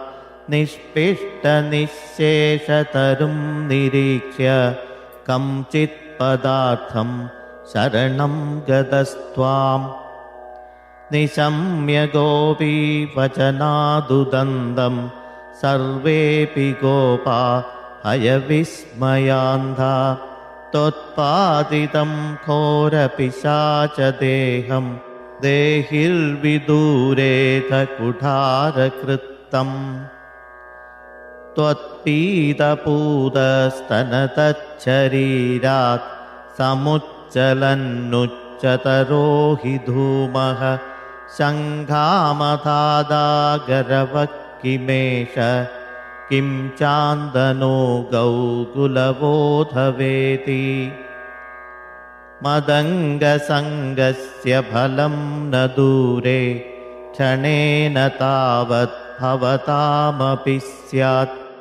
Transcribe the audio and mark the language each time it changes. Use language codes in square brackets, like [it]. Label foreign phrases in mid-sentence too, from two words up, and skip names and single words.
[sa] നിഷ്പിഷ്ടനിശേഷതരും നിരീക്ഷ്യ കംചിത് പദാർത്ഥം ശരണം ഗതസ്ത്വാം നിശമ്യ ഗോപീവചനാദുദന്തം സർവേപി ഗോപാ ഹയവിസ്മയാന്ധാ ത്വത്പാദിതം ഘോരപിശാചദേഹം ദേഹിർവിദൂരേധ കുഠാരകൃത്തം ത്വത്പീതപൂതസ്തനതच्छരീരാത് സമുജ്ജലന്നുच्चतरो हि धूमः शङ्खामधादागरवक्किमेष किं चान्दनो गौकुलबोधवेति मदङ्गसङ्गस्य फलं न दूरे क्षणेन तावत् भवतामपि स्यात्